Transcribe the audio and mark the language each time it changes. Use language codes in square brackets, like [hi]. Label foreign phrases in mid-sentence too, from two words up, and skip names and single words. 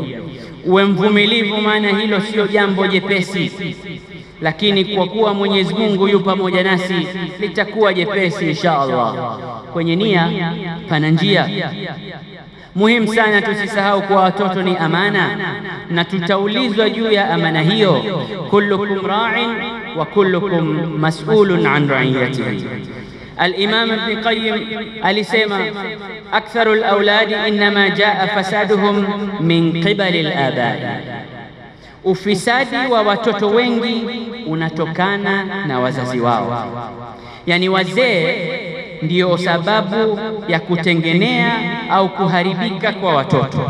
[sw] Uwe mvumilivu, maana hilo sio jambo jepesi, lakini kwa kuwa Mwenyezi Mungu yu pamoja nasi litakuwa jepesi [ar] إن شاء الله. [sw] Kwenye nia pana njia. Muhimu sana tusisahau kuwa watoto ni amana na tutaulizwa juu ya amana hiyo. [ar] كلكم راع وكلكم مسؤول عن رعيته. Al-Imam Ibn Qayyim alisema أكثر الأولاد إنما جاء فسادهم من قبل الآباء. [sw] Ufisadi wa watoto wengi unatokana na wazazi wao, yani wazee ndiyo sababu ya kutengenea au kuharibika kwa watoto.